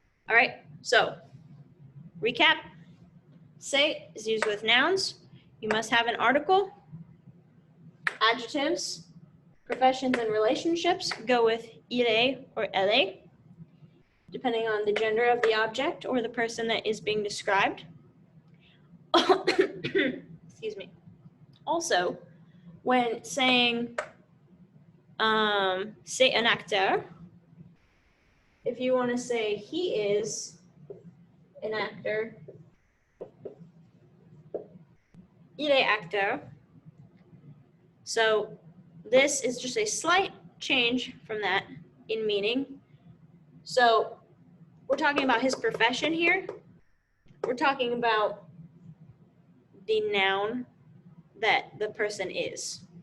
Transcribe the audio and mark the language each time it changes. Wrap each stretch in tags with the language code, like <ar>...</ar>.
<en>All right, so recap. C'est is used with nouns. You must have an article. Adjectives, professions, and relationships go with il est or elle est, depending on the gender of the object or the person that is being described. Excuse me. Also, when saying</en> <fr>c'est un acteur,</fr> <en>if you want to say he is an actor,</en> <fr>il est acteur.</fr> <en>So this is just a slight change from that in meaning. So we're talking about his profession here. We're talking about the noun that the person is.</en>